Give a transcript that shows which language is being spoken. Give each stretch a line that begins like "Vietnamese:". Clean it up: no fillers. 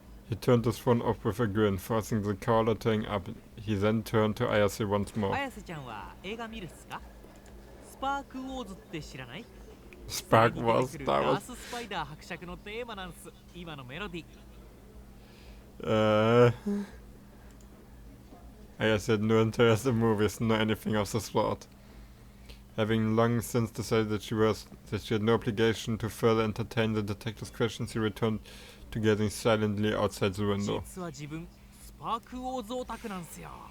English: He turned his phone off with a grin, forcing the caller to hang up. He then turned to Ayase once more.
Japanese: 綾瀬ちゃんは映画見るっすか？スパークウォーズって知らない？
English: Spark Wars, that
Japanese: ダ
English: was...
Japanese: ーススパイダー伯爵のテーマなんす。今のメロディ。
English: Ayase had no interest in movies, nor anything of the sort. Having long since decided that she had no obligation to further entertain the detective's questions, he returned to gazing silently outside the window.
Japanese: 実は自分スパークウォーズオタクなんすよ。